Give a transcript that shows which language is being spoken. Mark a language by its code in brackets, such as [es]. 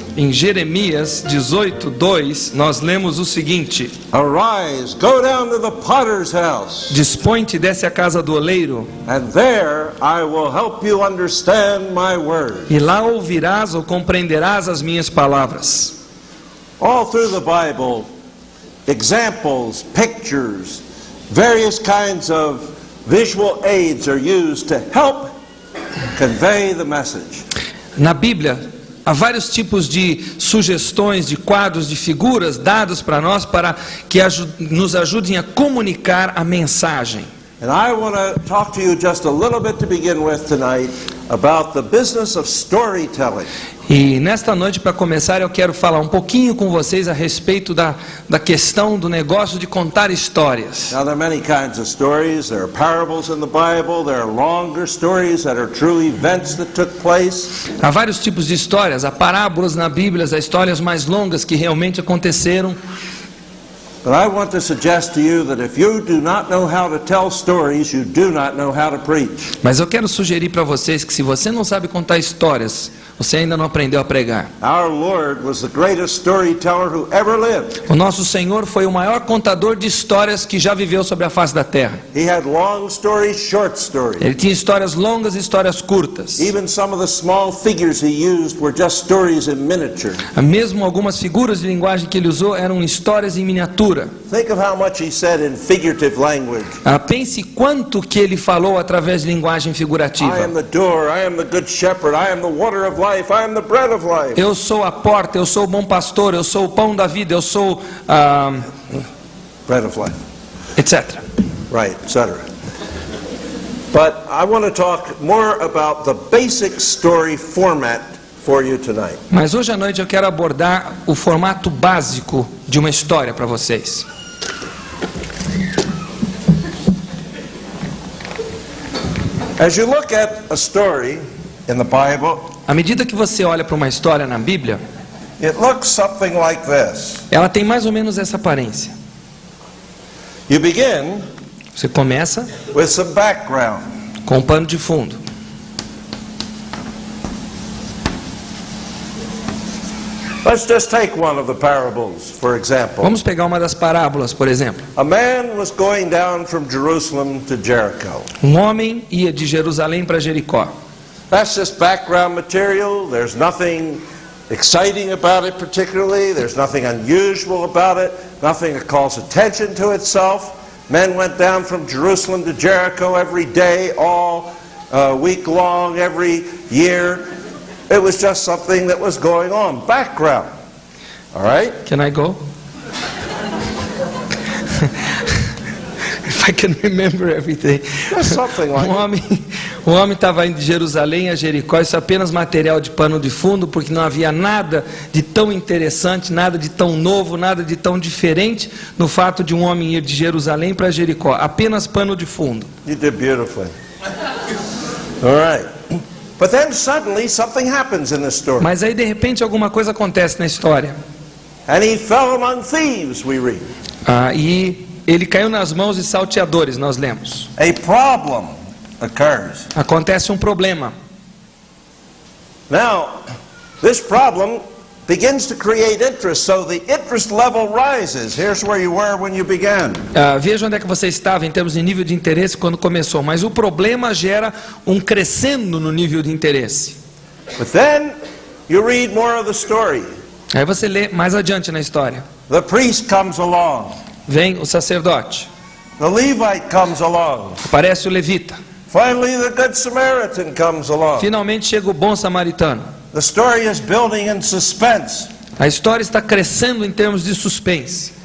[pt] Em Jeremias 18:2, nós lemos o seguinte: [en] Arise, go down to the potter's house, [pt] Dispõe-te, desce à casa do oleiro, [en] and there I will help you understand my word. [pt] e lá ouvirás ou compreenderás as minhas palavras. [en] All through the Bible, examples, pictures, various kinds of visual aids are used to help convey the message. [pt] Na Bíblia, há vários tipos de sugestões, de quadros, de figuras dados para nós para que nos ajudem a comunicar a mensagem. [en] And I want to talk to you just a little bit to begin with tonight about the business of storytelling. [pt] E nesta noite, para começar, eu quero falar um pouquinho com vocês a respeito da questão do negócio de contar histórias. [en] Now there are many kinds of stories. There are parables in the Bible. There are longer stories that are true events that took place. [pt] Há vários tipos de histórias, há parábolas na Bíblia, há histórias mais longas que realmente aconteceram. [en] But I want to suggest to you that if you do not know how to tell stories, you do not know how to preach. [pt] Mas eu quero sugerir para vocês que se você não sabe contar histórias, você ainda não aprendeu a pregar. [en] Our Lord was the greatest storyteller who ever lived. [pt] O nosso Senhor foi o maior contador de histórias que já viveu sobre a face da terra. [en] He had long stories, short stories. [pt] Ele tinha histórias longas e histórias curtas. [en] Even some of the small figures he used were just stories in miniature. [pt] Mesmo algumas figuras de linguagem que ele usou eram histórias em miniatura. [en] Think of how much he said in figurative language. [pt] Pense quanto que ele falou através de linguagem figurativa. [en] I am the door, I am the good shepherd, I am the water of life, I am the bread of life. [pt] Eu sou a porta, eu sou o bom pastor, eu sou o pão da vida, eu sou [en] Bread of life. etc. Right, etc. But I want to talk more about the basic story format for you tonight. [pt] Mas hoje à noite eu quero abordar o formato básico de uma história para vocês. [en] As you look at a story in the Bible, [pt] À medida que você olha para uma história na Bíblia, [en] it looks something like this. [pt] ela tem mais ou menos essa aparência. [en] You begin [pt] Você começa [en] with some background. [pt] com um pano de fundo. [en] Let's just take one of the parables, for example. [pt] Vamos pegar uma das parábolas, por exemplo. [en] A man was going down from Jerusalem to Jericho. [pt] Um homem ia de Jerusalém para Jericó. [en] That's just background material. There's nothing exciting about it particularly. There's nothing unusual about it. Nothing that calls attention to itself. Men went down from Jerusalem to Jericho every day, all week long, every year. It was just something that was going on. Background. All right? Can I go? If I can remember everything. Just something like [pt] Um homem estava indo de Jerusalém a Jericó, isso é apenas material de pano de fundo, porque não havia nada de tão interessante, nada de tão novo, nada de tão diferente no fato de um homem ir de Jerusalém para Jericó. Apenas pano de fundo. [en] You did beautifully. All right. But then suddenly something happens in this story. [pt] Mas aí de repente alguma coisa acontece na história. [en] And he fell among thieves, we read. [pt] E ele caiu nas mãos de salteadores, nós lemos. [en] A problem occurs. [pt] Acontece um problema. [en] Now, this problem begins to create interest, so the interest level rises. Here's where you were when you began. [pt] Veja onde é que você estava em termos de nível de interesse quando começou. Mas o problema gera um crescendo no nível de interesse. [en] But then you read more of the story. [pt] Aí você lê mais adiante na história. [en] The priest comes along. [pt] Vem o sacerdote. [en] The Levite comes along. [pt] Aparece o levita. [en] Finally, the Good Samaritan comes along. [pt] Finalmente chega o bom samaritano. [en] The story is building in suspense. [pt] A história está crescendo em termos de suspense.